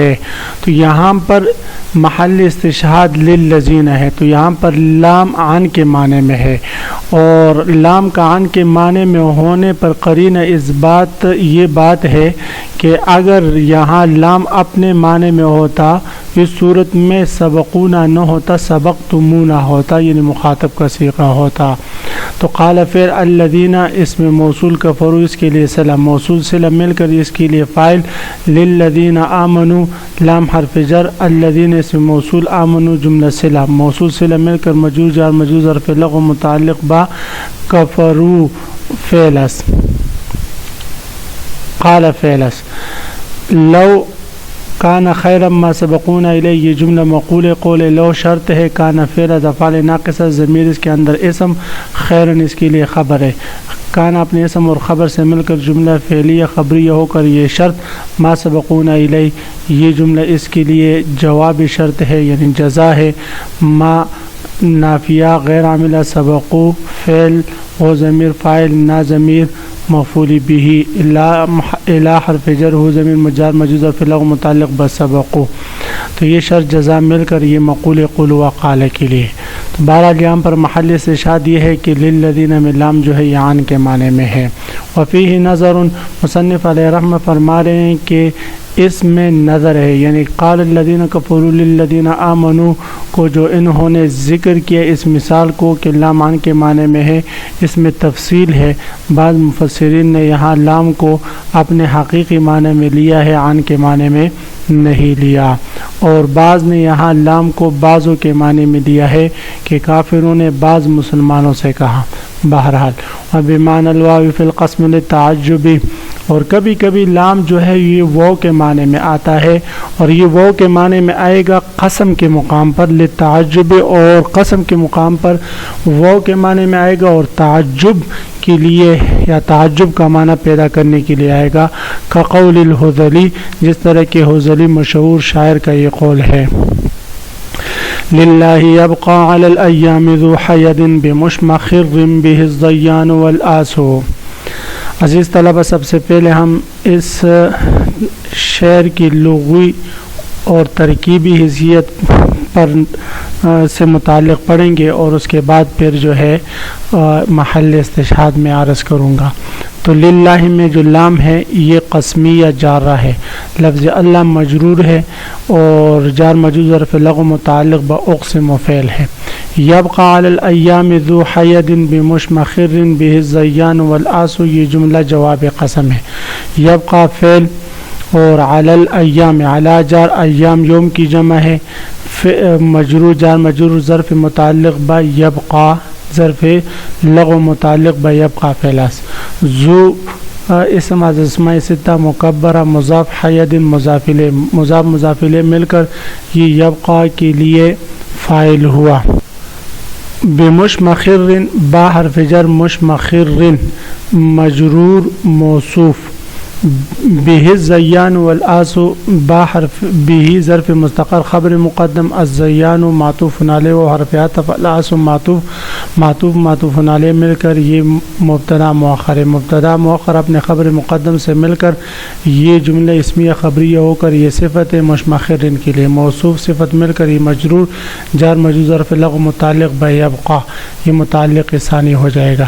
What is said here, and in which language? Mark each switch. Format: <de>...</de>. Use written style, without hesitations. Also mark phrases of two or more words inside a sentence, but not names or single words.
<ur>تو یہاں پر محل استشہاد للذین ہے، تو یہاں پر لام عن کے معنی میں ہے، اور لام کا عن کے معنی میں ہونے پر قرینہ اس بات یہ بات ہے کہ اگر یہاں لام اپنے معنی میں ہوتا، اس صورت میں سبقونا نہ ہوتا، سبقتمونا ہوتا، یعنی مخاطب کا صیغہ ہوتا۔ تو قال پھر الذین اسم موصول کفروا اس کے لیے صلہ، موصول صلہ مل کر اس کے لیے فاعل،</ur> <ar>للذین آمنوا</ar> <ur>لام حرف جر، الذین اسم موصول، آمنوا جملہ صلہ، موصول صلہ مل کر مجرور جار مجرور ظرف لغو متعلق با کفروا فعلس، قال فعلس،</ur> <ar>لو کان خیرا ما سبقونا الیہ</ar> <ur>یہ جملہ مقول قول لو شرط ہے، کان فعل افعال ناقصہ ضمیر اس کے اندر اسم، خیرن اس کے لیے خبر ہے، کان اپنے اسم اور خبر سے مل کر جملہ فعلیہ خبریہ ہو کر یہ شرط،</ur> <ar>ما سبقونا الیہ</ar> <ur>یہ جملہ اس کے لیے جواب شرط ہے، یعنی جزا ہے، ما نافیہ غیر عاملہ سبقو فعل و ضمیر فاعل نا ضمیر مفعول به الا حرف جر ہو ضمیر مجار مجرور ظرف لغو متعلق بسبقو. تو یہ شرط جزا مل کر یہ مقول قل و قال کے لیے. تو بہرحال یہاں پر محل استشہاد یہ ہے کہ للذین میں لام جو ہے یعن کے معنی میں ہے.</ur> <ar>وفیہ نظر</ar> <ur>مصنف علیہ رحمہ فرما رہے ہیں کہ اس میں نظر ہے، یعنی</ur> <ar>قال الذین کفروا للذین آمنوا</ar> <ur>کو جو انہوں نے ذکر کیا اس مثال کو کہ لام عن کے معنی میں ہے، اس میں تفصیل ہے. بعض مفسرین نے یہاں لام کو اپنے حقیقی معنی میں لیا ہے، عن کے معنی میں نہیں لیا، اور بعض نے یہاں لام کو بعضوں کے معنی میں لیا ہے کہ کافروں نے بعض مسلمانوں سے کہا.</ur> <ar>بہرحال وبمعنى الواو فی القسم للتعجب،</ar> <ur>اور کبھی کبھی لام جو ہے یہ واو کے معنی میں آتا ہے، اور یہ واو کے معنی میں آئے گا قسم کے مقام پر للتعجب، اور قسم کے مقام پر واو کے معنی میں آئے گا اور تعجب کے لیے یا تعجب کا معنی پیدا کرنے کے لیے آئے گا.</ur> <ar>کقول الحذلی،</ar> <ur>جس طرح کہ حذلی مشہور شاعر کا یہ قول ہے.</ur> <ar>للہ یبقى علی الایام ذو حید بمشمخر به الضیان والآس.</ar> <ur>عزیز طلبہ، سب سے پہلے ہم اس شعر کی لغوی اور ترکیبی حیثیت پر سے متعلق پڑھیں گے، اور اس کے بعد پھر جو ہے محل استشہاد میں عرض کروں گا. تو للہ میں جو لام ہے یہ قسمیہ جارہ ہے، لفظ اللہ مجرور ہے اور جار مجرور ظرف لغو متعلق باقسم فعل ہے.</ur> <ar>یبقى علی الایام ذو حید بمشمخر به الضیان والآس،</ar> <ur>یہ جملہ جواب قسم ہے. یبقى فعل اور</ur> <ar>علی الایام،</ar> <ur>علی جار ایام یوم کی جمع ہے، مجرور جار مجرور ظرف متعلق با یبقى ظرف لغو متعلق با یبقى فعلاس. ذو اسم از اسماء ستہ مکبرہ مضاف حید مضاف الیہ مل کر یہ یبقى کے لیے فاعل ہوا. بمشمخر با حرف جر مشمخر مجرور موصوف.</ur> <ar>به الزیان والآس</ar> <ur>با حرف به ظرف مستقر خبر مقدم، الزیان معطوف علیہ و حرف عطف، الآس معطوف علیہ مل کر یہ مبتدا مؤخر ہے. مبتدا مؤخر اپنے خبر مقدم سے مل کر یہ جملہ اسمیہ خبریہ ہو کر یہ صفت مشمخر کے لیے. موصوف صفت مل کر یہ مجرور جار مجرور ظرف لغو متعلق بیبقى، یہ متعلق ثانی ہو جائے گا.</ur>